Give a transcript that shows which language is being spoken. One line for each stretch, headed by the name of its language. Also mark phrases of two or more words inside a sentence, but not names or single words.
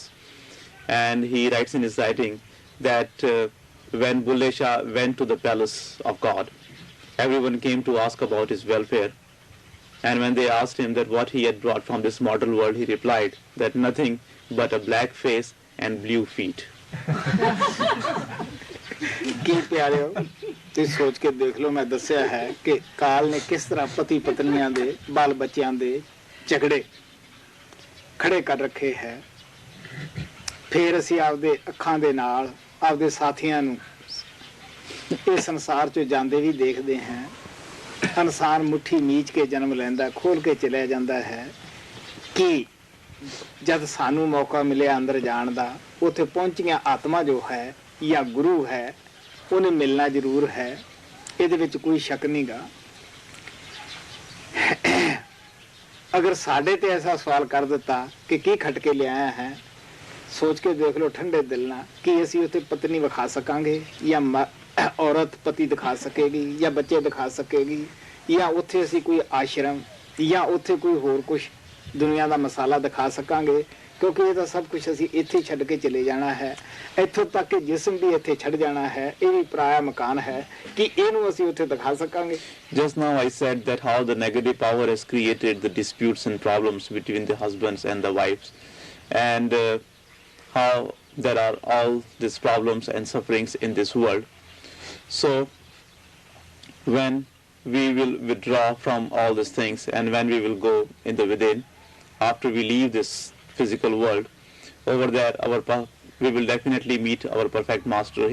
English: And he writes in his writing that when Bulle Shah went to the palace of God, everyone came to ask about his welfare. And when they asked him that what he had brought from this mortal world, he replied that nothing but a black face and blue feet.
Punjabi: ਕੀ ਪਿਆਰਿਓ, ਤੁਸੀਂ ਸੋਚ ਕੇ ਦੇਖ ਲਓ, ਮੈਂ ਦੱਸਿਆ ਹੈ ਕਿ ਕਾਲ ਨੇ ਕਿਸ ਤਰ੍ਹਾਂ ਪਤੀ ਪਤਨੀਆਂ ਦੇ, ਬਾਲ ਬੱਚਿਆਂ ਦੇ ਝਗੜੇ ਖੜੇ ਕਰ ਰੱਖੇ ਹੈ. ਫਿਰ ਅਸੀਂ ਆਪਦੇ ਅੱਖਾਂ ਦੇ ਨਾਲ ਆਪਦੇ ਸਾਥੀਆਂ ਨੂੰ ਇਹ ਸੰਸਾਰ 'ਚੋਂ ਜਾਂਦੇ ਵੀ ਦੇਖਦੇ ਹਾਂ. ਇਨਸਾਨ ਮੁੱਠੀ ਮੀਚ ਕੇ ਜਨਮ ਲੈਂਦਾ, ਖੋਲ ਕੇ ਚਲਿਆ ਜਾਂਦਾ ਹੈ, ਕਿ ਜਦ ਸਾਨੂੰ ਮੌਕਾ ਮਿਲਿਆ ਅੰਦਰ ਜਾਣ ਦਾ, ਉੱਥੇ ਪਹੁੰਚੀਆਂ ਆਤਮਾ ਜੋ ਹੈ ਜਾਂ ਗੁਰੂ ਹੈ, ਉਹਨੇ ਮਿਲਣਾ ਜ਼ਰੂਰ ਹੈ, ਇਹਦੇ ਵਿੱਚ ਕੋਈ ਸ਼ੱਕ ਨਹੀਂ ਗਾ. ਅਗਰ ਸਾਡੇ ਤੇ ਐਸਾ ਸਵਾਲ ਕਰ ਦਿੱਤਾ ਕਿ ਕੀ ਖੱਟ ਕੇ ਲੈ ਆਇਆ ਹੈ, ਸੋਚ ਕੇ ਦੇਖ ਲੋ ਠੰਡੇ ਦਿਲ ਨਾ ਕਿ ਅਸੀਂ ਉੱਥੇ ਪਤਨੀ ਵਿਖਾ ਸਕਾਂਗੇ ਯਾ ਔਰਤ ਪਤੀ ਦਿਖਾ ਸਕੇਗੀ ਯਾ ਬੱਚੇ ਦਿਖਾ ਸਕੇਗੀ ਯਾ ਉੱਥੇ ਅਸੀਂ ਕੋਈ ਆਸ਼ਰਮ ਯਾ ਉੱਥੇ ਕੋਈ ਹੋਰ ਕੁਝ ਦੁਨੀਆ ਕਾ ਮਸਾਲਾ ਦਿਖਾ ਸਕਾਂਗੇ, ਕਿਉਂਕਿ ਯੇ ਤੋ ਸਭ ਕੁਝ ਅਸੀਂ ਇੱਥੇ ਛੱਡ ਕੇ ਚਲੇ ਜਾਣਾ ਹੈ। ਇੱਥੋਂ ਤੱਕ ਕਿ ਜਿਸਮ ਵੀ ਇੱਥੇ ਛੱਡ ਜਾਣਾ ਹੈ, ਯੇ ਵੀ ਪਰਾਇਆ ਮਕਾਨ ਹੈ ਕਿ ਇਹਨੂੰ ਅਸੀਂ ਉੱਥੇ ਦਿਖਾ ਸਕਾਂਗੇ।
English: Just now I said that how the negative power has created the disputes and problems between the husbands and the wives, and how there are all these problems and sufferings in this world. So when we will withdraw from all these things and when we will go in the within, after we leave this physical world, over there we will definitely meet our perfect master.